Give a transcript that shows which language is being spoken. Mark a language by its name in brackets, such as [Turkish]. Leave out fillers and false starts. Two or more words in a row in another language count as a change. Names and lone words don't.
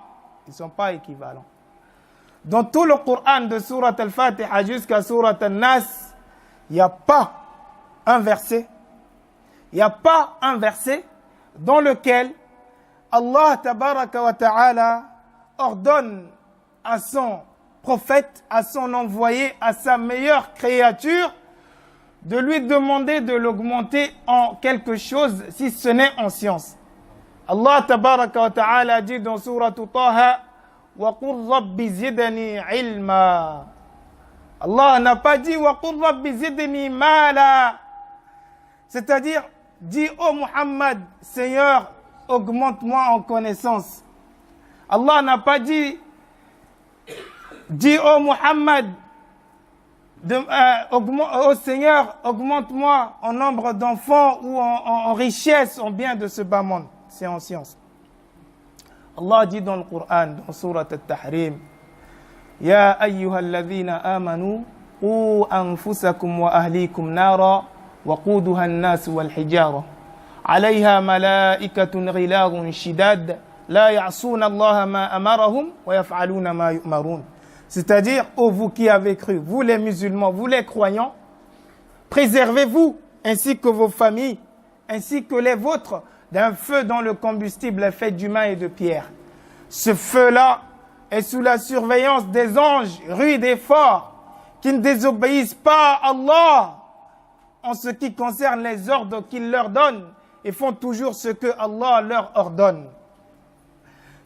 [French] Ils ne sont pas équivalents. Dans tout le Coran de Surat Al-Fatiha jusqu'à Surat Al-Nas, il n'y a pas un verset dans lequel [Arabic] الله تبارك وتعالى [French] ordonne à son prophète, à son envoyé, à sa meilleure créature, de lui demander de l'augmenter en quelque chose, si ce n'est en science. [Arabic] الله تبارك وتعالى [French] dit dans Surat Taha, [Arabic] وقل رب زدني علما. [French] Allah n'a pas dit [Arabic] وقل رب زدني مالا. [French] C'est-à-dire, dit ô Muhammad, Seigneur, augmente-moi en connaissance. Allah n'a pas dit ô Muhammad, ô Seigneur, augmente-moi en nombre d'enfants ou en richesse, en bien de ce bas monde. C'est en science. Allah dit dans le Coran, dans Surat Al-Tahrim, [Arabic] يا أيها الذين آمنوا قوا أنفسكم وأهليكم نارا وقودها الناس والحجارة. عليها ملائكة غلاظ شداد لا يعصون الله ما أمرهم ويفعلون ما يؤمرون. [French] C'est-à-dire, ô vous qui avez cru, vous les musulmans, vous les croyants, préservez-vous, ainsi que vos familles, ainsi que les vôtres, d'un feu dont le combustible est fait d'humain et de pierre. Ce feu-là est sous la surveillance des anges rudes et forts, qui ne désobéissent pas à Allah en ce qui concerne les ordres qu'il leur donne, et font toujours ce que Allah leur ordonne.